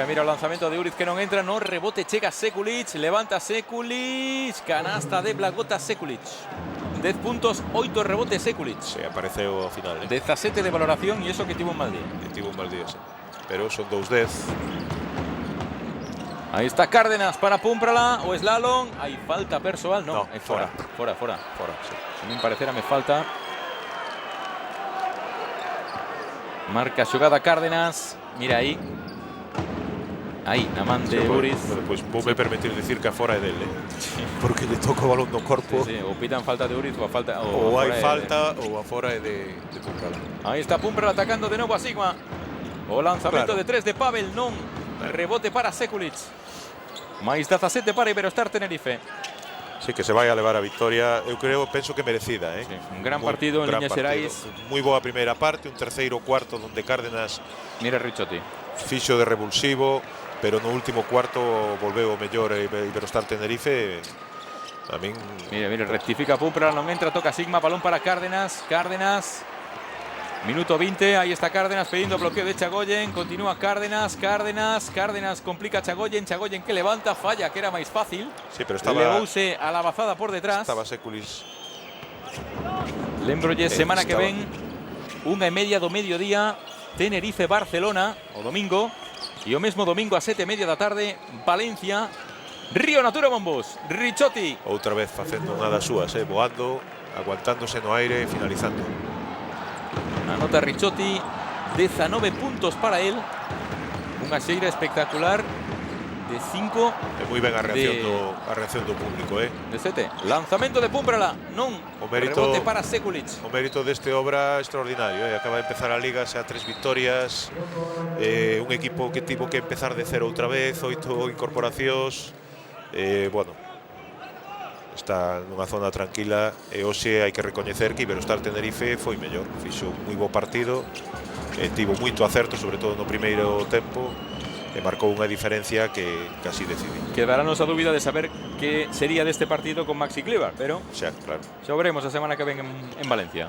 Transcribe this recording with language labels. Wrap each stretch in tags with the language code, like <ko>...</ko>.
<gl>Mira o lanzamento de Uriz que non entra. No rebote chega Sekulic. Levanta Sekulic. Canasta de Blagota Sekulic. 10 puntos, 8 rebotes Sekulic. Se apareceu ao final,</gl> <es>17 de valoración y eso que tuvo un mal día.</es> <gl>Tivo un mal día, sí. Pero son 2-10. Aí está Cárdenas para Púmprala o slalom. Hai falta persoal, non, é fora. Fora, sí. A min parecerame falta. Marca xogada Cárdenas. Mira aí. Aí, na man de Uriz. Pois voume permitir dicir que a fora é dele, porque le toca o balón no corpo. Sí, ou pitan falta de Uriz ou a falta... Ou hai falta ou a fora é de Púmprala. Aí está Púmprala atacando de novo a Sigma. O lanzamento de 3 de Pavel, non. Rebote para Sekulic. Mais 17 para Iberostar Tenerife. Sí, que se vai a levar a victoria, eu penso que merecida, Sí, un gran partido en Liñas Xerais. Moi boa primeira parte, un terceiro cuarto donde Cárdenas Mira Ricciotti. fixo de revulsivo, pero no último cuarto volveu o mellor Iberostar Tenerife. A min... Mira, rectifica Púmprala, non entra, toca Sigma, balón para Cárdenas. Cárdenas.</gl> <es>Minuto 20, ahí está Cárdenas pidiendo bloqueo de Chagoyen.</es> <gl>Continúa Cárdenas, Cárdenas complica a Chagoyen que levanta, falla, que era máis fácil. Sí, pero estaba... Levouse a la bazada por detrás. Estaba Sekulic. Lembrolle, semana que ven, 1:30 do mediodía, Tenerife-Barcelona, o domingo. E o mesmo domingo a 7:30 da tarde, Valencia, Río Natura Monbus. Ricciotti. Outra vez facendo unha das súas, voando, aguantándose no aire e finalizando. Anota Ricciotti, 19 puntos para él. Unha xeira espectacular de 5. É moi ben a reacción do público, De 7. Lanzamento de Púmprala, non. O mérito, rebote para Sekulic. O mérito deste obra extraordinario, acaba de empezar a Liga xa 3 victorias, un equipo que tivo que empezar de cero outra vez, 8 incorporacións, bueno, está nunha zona tranquila e hoxe hai que recoñecer que Iberostar Tenerife foi mellor, fixo un moi bo partido, tivo moito acerto, sobre todo no primeiro tempo, e marcou unha diferencia que casi decidí. Quedarános a dúbida de saber que sería deste partido con Maxi Cleaver, pero xa, claro, xa veremos a semana que ven en Valencia.</gl>